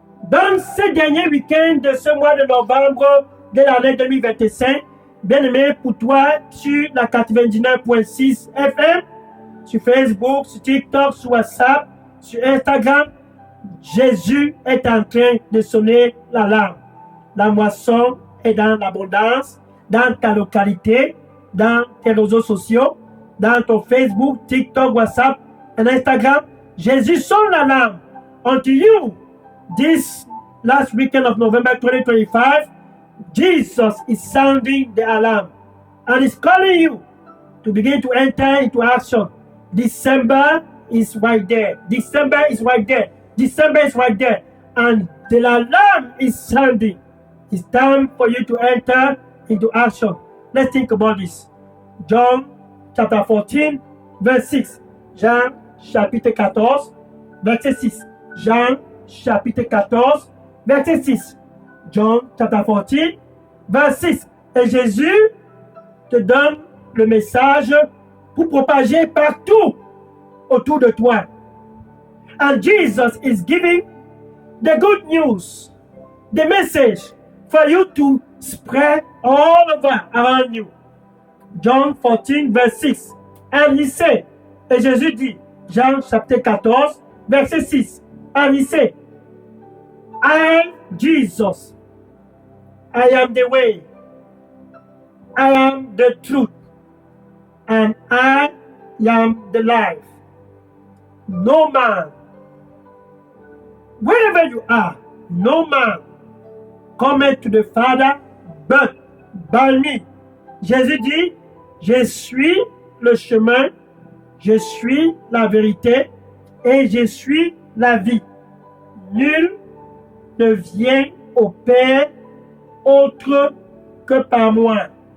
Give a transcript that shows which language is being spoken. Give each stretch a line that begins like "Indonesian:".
French: Dans ce dernier week-end de ce mois de novembre de l'année 2025, bien-aimé, pour toi, sur la 99.6 FM, sur Facebook, sur TikTok, sur WhatsApp, sur Instagram, Jésus est en train de sonner l'alarme. La moisson est dans l'abondance, dans ta localité, dans tes réseaux sociaux, dans ton Facebook, TikTok, WhatsApp et Instagram. Jésus sonne l'alarme.
English: Unto you, this last weekend of November 2025, Jesus is sounding the alarm and is calling you to begin to enter into action. December is right there. December is right there. December is right there. And the alarm is sounding. It's time for you to enter into action. Let's think about this. John chapter 14, verse 6.
French: Jean chapitre 14, verset 6. Jean chapitre 14, verset 6.
English: John chapter 14, verse 6.
French: Et Jésus te donne le message pour propager partout autour de toi.
English: And Jesus is giving the good news, the message for you to spread all over around you. John 14, verse 6. And he said,
French: et Jésus dit, Jean chapitre 14, verset 6.
English: And he said, I, Jesus, I am the way, I am the truth, and I am the life. No man, wherever you are, no man cometh to the Father but by me.
French: Jésus dit, je suis le chemin, je suis la vérité et je suis la vie. Nul ne vient au Père autre que par moi.